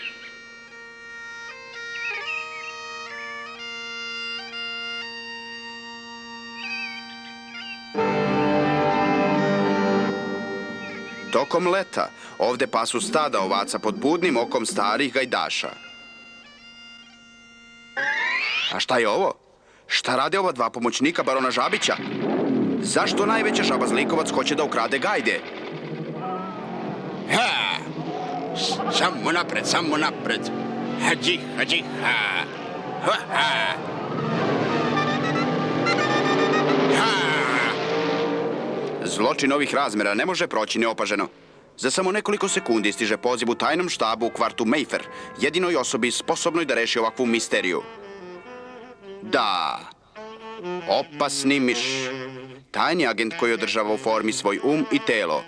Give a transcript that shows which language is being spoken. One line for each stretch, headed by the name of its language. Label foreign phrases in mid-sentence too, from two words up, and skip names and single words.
Serbian: Tokom leta ovde pasu stada ovaca pod budnim okom starih gajdaša. A šta je ovo? Šta rade ova dva pomoćnika barona Žabića? Zašto najveća žaba zlikovac hoće da ukrade gajde? Ha! Samo napred, samo napred. Hađi, hađi, ha! Ha, ha! Ha! Zločin ovih razmera ne može proći neopaženo. Za samo nekoliko sekundi stiže poziv u tajnom štabu u kvartu Mayfair, jedinoj osobi sposobnoj da reši ovakvu misteriju. Da, opasni miš. Tajni agent koji održava u formi svoj i telo.